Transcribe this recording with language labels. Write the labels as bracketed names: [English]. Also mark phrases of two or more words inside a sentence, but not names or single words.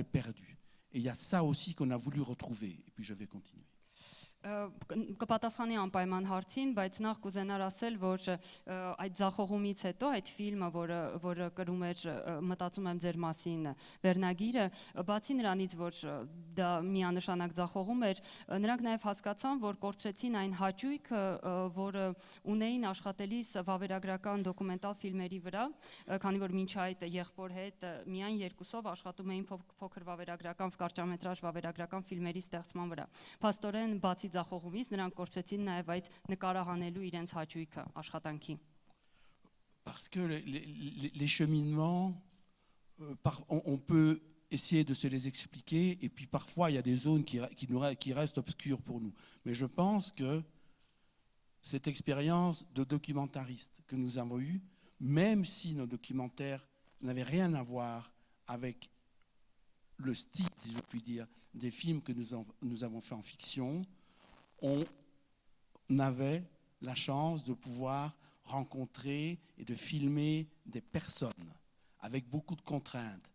[French] Et il y a ça aussi qu'on a voulu retrouver. Et puis je vais continuer. [Armenian] կպատասխանի անպայման հարցին, բայց նախ կուզենար ասել, որ այդ ձախողումից հետո այդ ֆիլմը, որը կրում էր մտածում եմ ձեր մասին վերնագիրը, բացի նրանից, որ դա միանշանակ ձախողում էր, նրանք նաև հասկացան, որ կորցրեցին այն հաճույքը, որը ունեին աշխատելիս վավերագրական դոկումենտալ ֆիլմերի վրա, քանի որ մինչ այդ եղբոր հետ միայն երկուսով աշխատում էին փոքր վավերագրական, կարճամետրաժ վավերագրական ֆիլմերի ստեղծման վրա։ Փաստորեն բացի ձախողումից նրանք կորցրեցին նաև այդ նկարահանելու իրենց հաճույքը աշխատանքի։ [French] Parce que les cheminements, on peut essayer de se les expliquer, et puis parfois il y a des zones qui restent obscures pour nous. Mais je pense que cette expérience de documentariste que nous avons eue, même si nos documentaires n'avaient rien à voir avec le style, si je puis dire, des films que nous avons fait en fiction, on avait la chance de pouvoir rencontrer et de filmer des personnes avec beaucoup de contraintes.